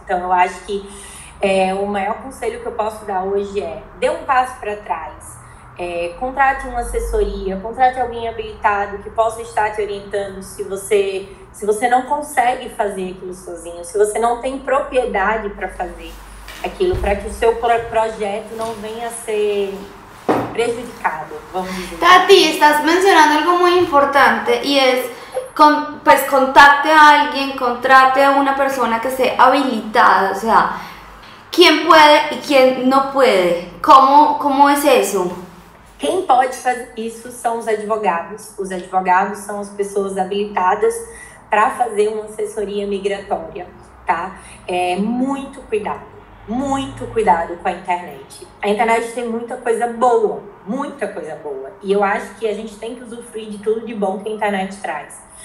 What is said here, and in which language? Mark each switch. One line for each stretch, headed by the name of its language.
Portuguese: Então, eu acho que o maior conselho que eu posso dar hoje dê um passo para trás, contrate uma assessoria, contrate alguém habilitado que possa estar te orientando se você não consegue fazer aquilo sozinho, se você não tem propriedade para fazer aquilo, para que o seu projeto não venha a ser prejudicado, vamos dizer.
Spanish: Tati, estás mencionando algo muy importante y es, pues contacte a alguien, contrate a una persona que esté habilitada, o sea, ¿quién puede y quién no puede? ¿Cómo es eso?
Portuguese: Quem pode fazer isso são os advogados. Os advogados são as pessoas habilitadas para fazer uma assessoria migratória, tá? Muito cuidado com a internet. A internet tem muita coisa boa. E eu acho que a gente tem que usufruir de tudo de bom que a internet traz.